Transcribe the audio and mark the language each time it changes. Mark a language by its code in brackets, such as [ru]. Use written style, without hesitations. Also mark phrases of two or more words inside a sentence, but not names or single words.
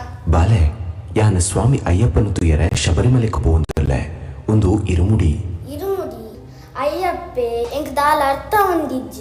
[tcy] ಬಾಲೆ ಯಾನ [ml] സ്വാമി അയ്യപ്പന് തുയരെ ശബരിമലയ്ക്ക് പോകുന്നതല്ലേ [tcy] ಒಂದು ಇರುಮುಡಿ ಅಯ್ಯಪ್ಪೆ ಎಂಕ್ ದಾಲ ಅರ್ಥ ಹೊಂದಿಜ್ಜಿ